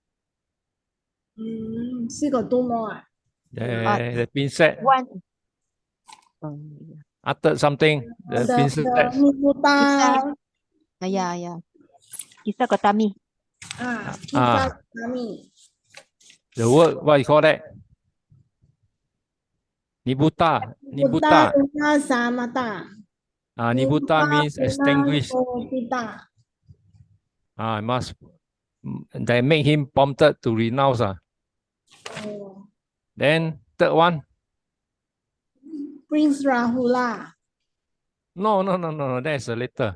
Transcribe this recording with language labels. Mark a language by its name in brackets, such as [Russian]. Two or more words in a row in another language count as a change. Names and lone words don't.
[English] Still got two more. The princess One. uttered something. The princess. Buddha. Yeah. Kisah Gotami. Kisah Gotami. The word, what you call that? Nibbutta. [Pali] Buddha Samata. [English] Nibbutta means extinguished. Must that make him prompted to renounce. Then third one. Prince Rahula. No. That's a later.